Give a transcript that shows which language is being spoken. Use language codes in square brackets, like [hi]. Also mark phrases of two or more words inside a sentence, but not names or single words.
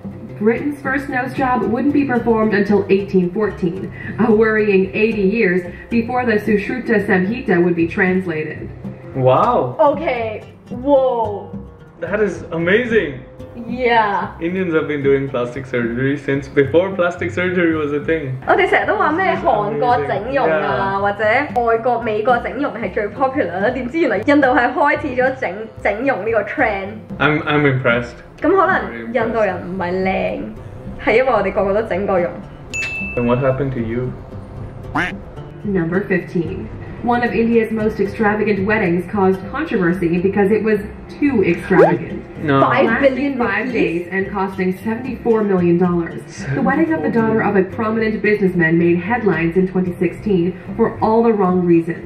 [en] Britain's first nose job wouldn't be performed until 1814, a worrying 80 years before the Sushruta Samhita would be translated. Wow. Okay, whoa. That is amazing. Yeah. Indians have been doing plastic surgery since before plastic surgery was a thing. [yue] 我哋成日都話咩韓國整容啊，或者外國美國整容係最 popular 啦，點知原來印度係開始咗整容呢個 trend。 [en] I'm impressed. [yue] 咁可能印度人唔係靚，係因為我哋個個都整過容。 [en] And what happened to you? Number 15. One of India's most extravagant weddings caused controversy because it was too extravagant. No. Lasting 5 days and costing $74 million. The wedding of the daughter of a prominent businessman made headlines in 2016 for all the wrong reasons.